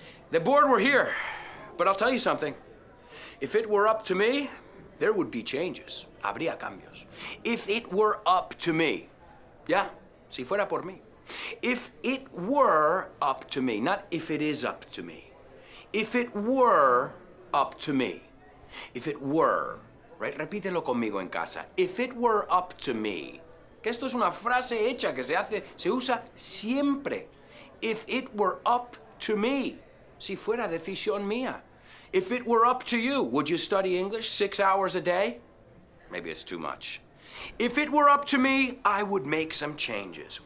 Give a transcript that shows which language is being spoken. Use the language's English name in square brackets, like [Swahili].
[English] The board were here, but I'll tell you something. If it were up to me, there would be changes. [Spanish] Habría cambios. [English] If it were up to me. Yeah, [Spanish] si fuera por mí. [English] If it were up to me, not if it is up to me. If it were up to me. If it were, right? [Spanish] Repítelo conmigo en casa. [English] If it were up to me. [Spanish] Que esto es una frase hecha que se usa siempre. [English] If it were up to me. [Spanish] Si fuera decisión mía. [English] If it were up to you, would you study English 6 hours a day? Maybe it's too much. If it were up to me, I would make some changes.